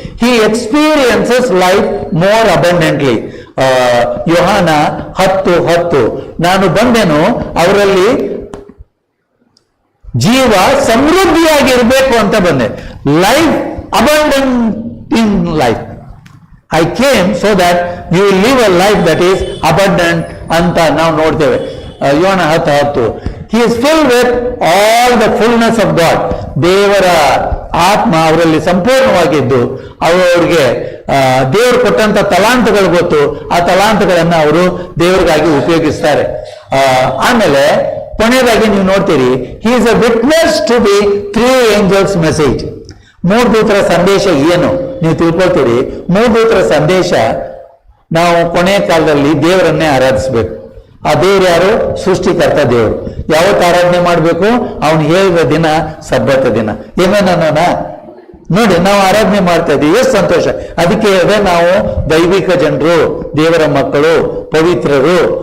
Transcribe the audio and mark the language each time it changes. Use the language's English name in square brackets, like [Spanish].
[English] He experiences life more abundantly. [Kannada] ಯೋಹಾನ 10:10, ನಾನು ಬಂದೆನು ಅವರಲ್ಲಿ ಜೀವ ಸಮೃದ್ಧಿಯಾಗಿರ್ಬೇಕು ಅಂತ ಬಂದೆ. [English] Life abundant in life. I came so that you will live a life that is abundant [Kannada] ಅಂತ ನಾವು ನೋಡ್ತೇವೆ. ಯೋಹಾನ 10:10. [English] He is filled with all the fullness of God. [Kannada] ದೇವರ ಆತ್ಮ ಅವರಲ್ಲಿ ಸಂಪೂರ್ಣವಾಗಿದ್ದು ಅವರಿಗೆ ದೇವರು ಕೊಟ್ಟಂತ ತಲಾಂತಗಳು ಗೊತ್ತು. ಆ ತಲಾಂತಗಳನ್ನ ಅವರು ದೇವರಿಗಾಗಿ ಉಪಯೋಗಿಸ್ತಾರೆ. ಆಮೇಲೆ ಕೊನೆಯದಾಗಿ ನೀವು ನೋಡ್ತೀರಿ, [English] he is a witness to the 3 angels message. [Kannada] 3 ದೂತರ ಸಂದೇಶ ಏನು ನೀವು ತಿಳ್ಕೊಳ್ತೀರಿ? 3 ದೂತರ ಸಂದೇಶ, ನಾವು ಕೊನೆಯ ಕಾಲದಲ್ಲಿ ದೇವರನ್ನೇ ಆರಾಧಿಸಬೇಕು. ಆ ದೇವರು ಯಾರು? ಸೃಷ್ಟಿಕರ್ತ ದೇವರು. ಯಾವತ್ತು ಆರಾಧನೆ ಮಾಡಬೇಕು? ಅವನು ಹೇಳಿದ ದಿನ ಸಬ್ಬತ್ ದಿನ. ಏನೇನೋಣ ನೋಡಿ, ನಾವು ಆರಾಧನೆ ಮಾಡ್ತಾ ಇದ್ದೀವಿ, ಎಷ್ಟು ಸಂತೋಷ. ಅದಕ್ಕೆ ನಾವು ದೈವಿಕ ಜನರು, ದೇವರ ಮಕ್ಕಳು, ಪವಿತ್ರರು.